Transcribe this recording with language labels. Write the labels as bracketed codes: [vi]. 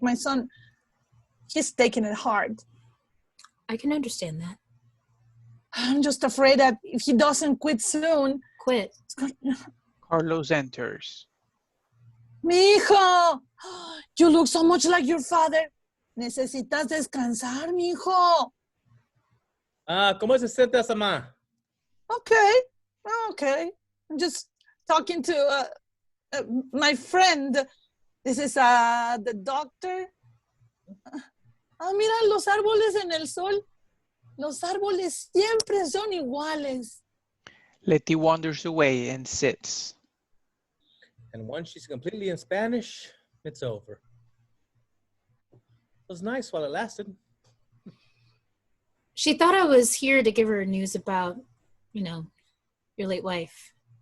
[en] My son, he's taking it hard. I can understand that. I'm just afraid that if he doesn't quit soon, Quit. it's going. Carlos enters. Mijo, you look so much like your father. [es] Necesitas descansar, mijo. ¿Cómo se siente esa ma? [en] Okay. I'm just talking to my friend. This is the doctor. [es] Mira los árboles en el sol. Los árboles siempre son iguales. [en] Letty wanders away and sits. And once she's completely in Spanish, it's over. It was nice while it lasted. She thought I was here to give her news about, your late wife.